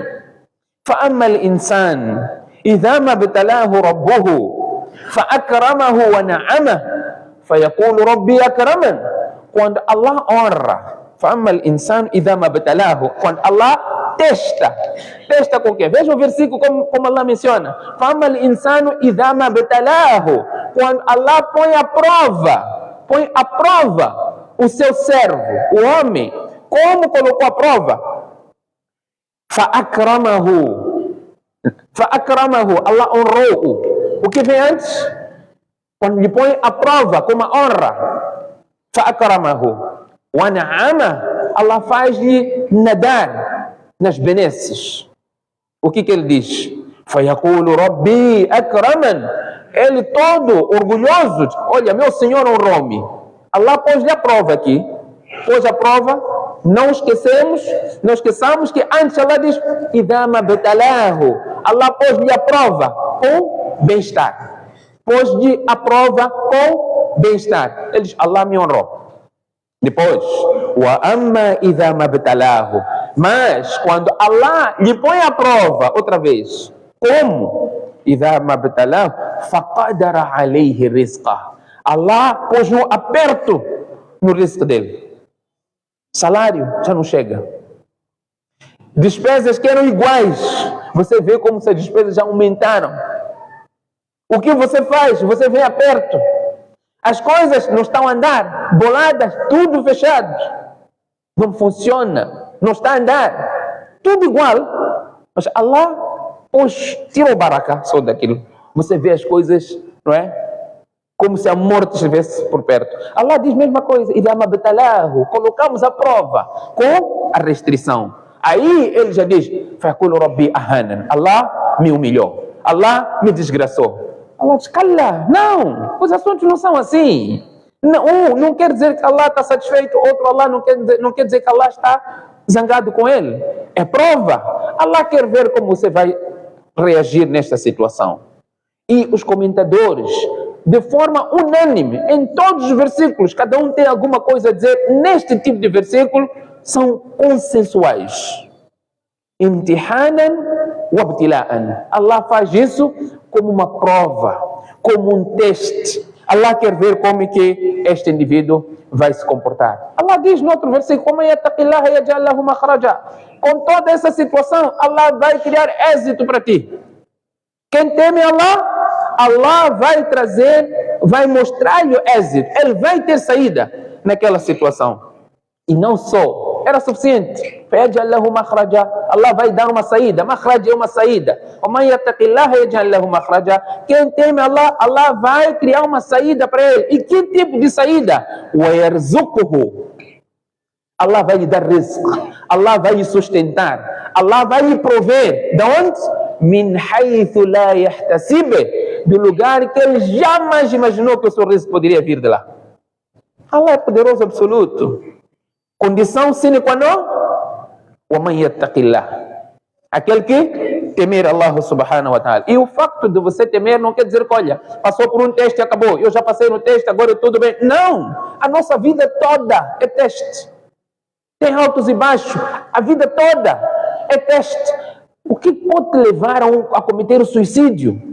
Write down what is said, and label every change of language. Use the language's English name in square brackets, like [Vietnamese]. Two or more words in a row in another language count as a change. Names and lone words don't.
[Arabic] فَأَمَّا الْإِنسَانُ إِذَا مَا ابْتَلَاهُ رَبُّهُ فَأَكْرَمَهُ وَنَعَمَهُ فَيَقُولُ رَبِّي أَكْرَمَنِ. [Portuguese] Quando Allah honra, [Arabic] فَأَمَّا الْإِنسَانُ إِذَا مَا ابْتَلَاهُ, [Portuguese] quando Allah testa com o quê? Veja o versículo como Allah menciona. [Arabic] فَأَمَّا الْإِنسَانُ إِذَا مَا ابْتَلَاهُ, [Portuguese] quando Allah põe à prova o seu servo, o homem. Como colocou a prova? فَأَكْرَمَهُ, Allah honrou-o. O que vem antes? Quando lhe põe a prova como a honra. [Arabic] فَأَكْرَمَهُ وَنَعَمَهُ, [Portuguese] Allah faz-lhe nadar nas benesses. O que ele diz? [Arabic] فَيَقُولُ رَبِّي أَكْرَمَنِ. [Portuguese] Ele todo orgulhoso, olha, meu Senhor honrou-me. Allah pôs-lhe a prova aqui. Pôs a prova. Não esqueçamos que antes Allah diz: [Arabic] إِذَا مَا ابْتَلَاهُ. [Portuguese] Allah pôs-lhe a prova com bem-estar. Pôs-lhe a prova com bem-estar. Ele diz: Allah me honrou. Depois, [Arabic] وَأَمَّا إِذَا مَا ابْتَلَاهُ. [Portuguese] Mas quando Allah lhe põe a prova outra vez, como? [Arabic] إِذَا مَا ابْتَلَاهُ فَقَدَرَ عَلَيْهِ رِزْقَهُ. [Portuguese] Allah pôs um aperto no risco dele. Salário já não chega. Despesas que eram iguais, você vê como essas despesas já aumentaram. O que você faz? Você vem aperto. As coisas não estão a andar, boladas, tudo fechado. Não funciona, não está a andar. Tudo igual. Mas Allah, tirou baraka só daquilo. Você vê as coisas, não é? Como se a morte estivesse por perto. Allah diz a mesma coisa. Colocamos a prova com a restrição. Aí ele já diz: Allah me humilhou. Allah me desgraçou. Allah diz: cala. Não, os assuntos não são assim. Não quer dizer que Allah está satisfeito. Outro, Allah não quer dizer que Allah está zangado com ele. é prova. Allah quer ver como você vai reagir nesta situação. E os comentadores, de forma unânime, em todos os versículos, cada um tem alguma coisa a dizer, neste tipo de versículo, são consensuais. [Arabic] امتحانًا وابتلاءً. [Portuguese] Allah faz isso como uma prova, como um teste. Allah quer ver como é que este indivíduo vai se comportar. Allah diz no outro versículo, com toda essa situação, Allah vai criar êxito para ti. Quem teme Allah, Allah vai trazer, vai mostrar-lhe o êxito. Ele vai ter saída naquela situação. E não só, era suficiente. Allah vai dar uma saída. Makhraj é uma saída. Quem teme Allah, Allah vai criar uma saída para ele. E que tipo de saída? Allah vai lhe dar rizq. Allah vai lhe sustentar. Allah vai lhe prover. De onde? [Arabic] مِنْ حَيْثُ لَا يَحْتَسِبُ. [Portuguese] Do lugar que ele jamais imaginou que o seu rizq poderia vir de lá. Allah é poderoso absoluto. Condição [Latin] sine qua non, [Arabic] وَمَنْ يَتَّقِ اللَّهِ. [Portuguese] Aquele que temer Allah [Arabic] سبحانه وتعالى. [Portuguese] E o facto de você temer não quer dizer que, olha, passou por um teste e acabou. Eu já passei no teste, agora tudo bem. Não! A nossa vida toda é teste. Tem altos e baixos. A vida toda é teste. O que pode levar a cometer o suicídio?